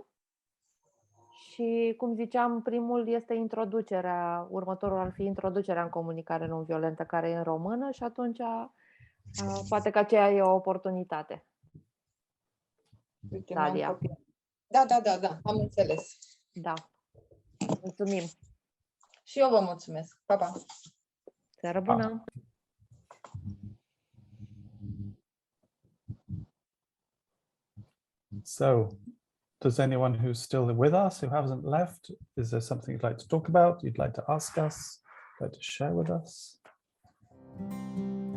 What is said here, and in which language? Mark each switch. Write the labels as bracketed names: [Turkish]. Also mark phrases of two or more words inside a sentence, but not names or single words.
[Romanian] Și, cum ziceam, primul este introducerea, următorul ar fi introducerea în comunicare non-violentă, care e în română și atunci poate că aceea e o oportunitate. Uite, Dalia. Da, am înțeles. Da, mulțumim. Și eu vă mulțumesc. Pa, pa. Seară bună! [English] So, does anyone who's still with us, who hasn't left, is there something you'd like to talk about, you'd like to ask us, like to share with us?